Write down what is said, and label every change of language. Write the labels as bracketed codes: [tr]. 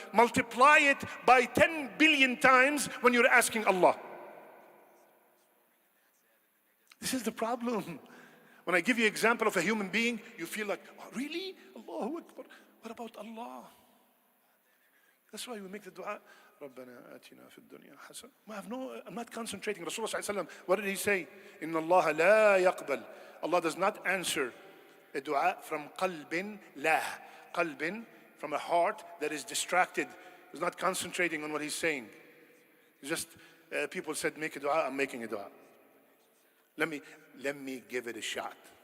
[en] Multiply it by 10 billion times when you're asking Allah. This is the problem. When I give you an example of a human being, you feel like, oh, really? Allahu Akbar. What about Allah? That's why we make the dua. [ar] ربنا آتنا في الدنيا حسنة. [en] I'm not concentrating. Rasulullah sallallahu alaihi wasallam, what did he say? [ar] إن الله لا يقبل. [en] Allah does not answer a dua from qalbin lah. Qalbin, from a heart that is distracted, is not concentrating on what he's saying. Just people said, make a dua, I'm making a dua. Let me give it a shot.